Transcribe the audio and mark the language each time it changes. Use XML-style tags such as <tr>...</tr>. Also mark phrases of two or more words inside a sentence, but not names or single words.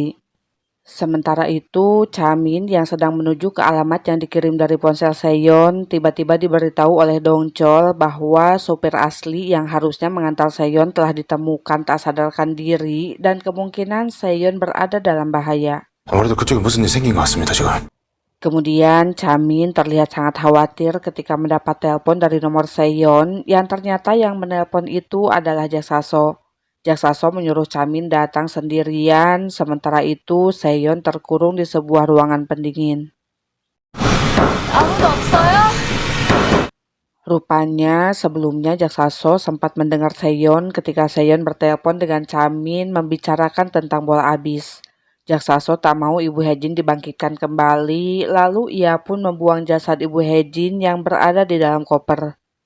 <id>Sementara itu, Chamin yang sedang menuju ke alamat yang dikirim dari ponsel Seyon tiba-tiba diberitahu oleh Dongchol bahwa sopir asli yang harusnya mengantar Seyon telah ditemukan tak sadarkan diri dan kemungkinan Seyon berada dalam bahaya.</id> <ko>아무래도 그쪽에 무슨 일 생긴 것 같습니다, 지금.</ko> <id>Kemudian Chamin terlihat sangat khawatir ketika mendapat telepon dari nomor Seyon yang ternyata yang menelpon itu adalah Jaksaso. Jaksaso menyuruh Chamin datang sendirian, sementara itu Seyon terkurung di sebuah ruangan pendingin.</id> <ko>아무도 없어요?</ko> <id>Rupanya sebelumnya Jaksaso sempat mendengar Seyon ketika Seyon bertelepon dengan Chamin membicarakan tentang bola abis. Jaksaso tak mau Ibu Hejin dibangkitkan kembali, lalu ia pun membuang jasad Ibu Hejin yang berada di dalam koper.</id>